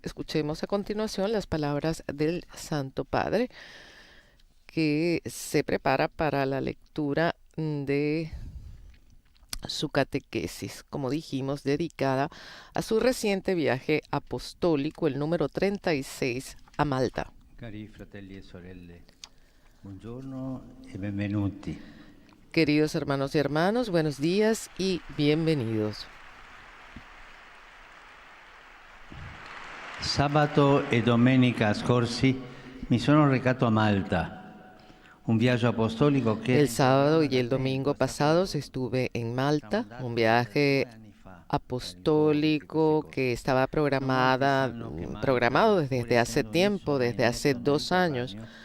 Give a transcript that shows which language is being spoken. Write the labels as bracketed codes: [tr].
[es] Escuchemos a continuación las palabras del Santo Padre, que se prepara para la lectura de su catequesis, como dijimos, dedicada a su reciente viaje apostólico, el número 36, a Malta. [it] Cari fratelli e sorelle, buongiorno e benvenuti. [es] Queridos hermanos y hermanas, buenos días y bienvenidos. [it] Sabato e domenica scorsi mi sono recato a Malta. Un viaggio apostolico que [es] el sábado y el domingo pasados estuve en Malta, un viaje apostólico que estaba programado desde hace tiempo, desde hace 2 años.